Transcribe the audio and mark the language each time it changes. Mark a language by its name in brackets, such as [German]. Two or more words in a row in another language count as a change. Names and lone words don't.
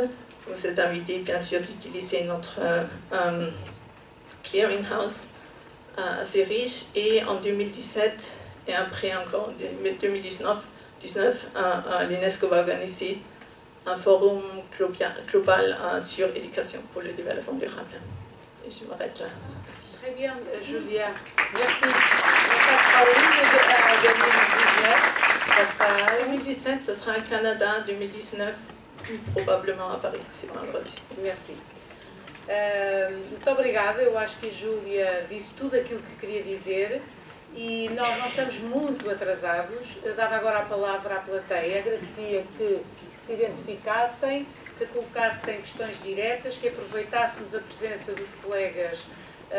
[French] Vous êtes invité bien sûr d'utiliser notre clearinghouse assez riche, et en 2017 et après encore en 2019, l'UNESCO va organiser un forum global sur l'éducation pour le développement durable. Et je m'arrête là. Merci. Très bien, Julia. Merci. Ça sera en 2019. Ça sera au Canada, 2019, plus probablement à Paris. C'est pas encore décidé. Merci. [Portuguese] Muito obrigada. Eu acho que a Júlia disse tudo aquilo que queria dizer e nós não estamos muito atrasados. Eu dava agora a palavra à plateia, agradecia que se identificassem, que colocassem questões diretas, que aproveitássemos a presença dos colegas francês.